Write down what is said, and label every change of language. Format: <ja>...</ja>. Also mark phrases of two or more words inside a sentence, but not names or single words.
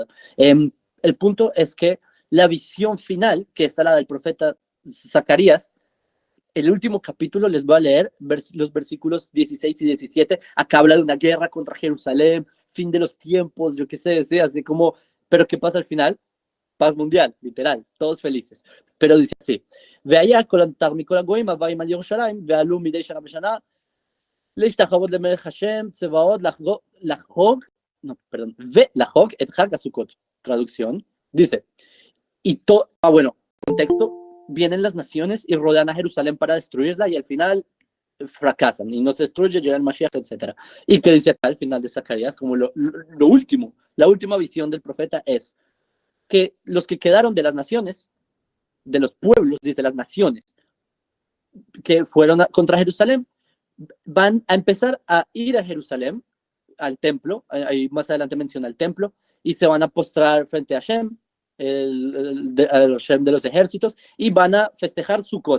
<es>El punto es que la visión final, que está la del profeta Zacarías, el último capítulo, les voy a leer los versículos 16 y 17. Acá habla de una guerra contra Jerusalén, fin de los tiempos, yo qué sé, ¿sí? Así como, pero ¿qué pasa al final? Paz mundial, literal, todos felices. Pero dice así:</es> <he>והיה כל הנותר מכל הגויים הבאים על ירושלים ועלו מדי שנה בשנה להשתחוות למלך השם צבאות לחוג,</he> <es>no, perdón,</es> <he>ולחוג את חג הסוכות.</he> <es>Traducción, dice, bueno, contexto, vienen las naciones y rodean a Jerusalén para destruirla y al final fracasan y no se destruye, llega el Mashiach, etc. Y que dice acá al final de Zacarías, como lo último, la última visión del profeta es que los que quedaron de las naciones, de los pueblos, desde las naciones que fueron contra Jerusalén, van a empezar a ir a Jerusalén, al templo, ahí más adelante menciona el templo, y se van a postrar frente a Hashem, el Hashem de los ejércitos, y van a festejar Sukkot.</es>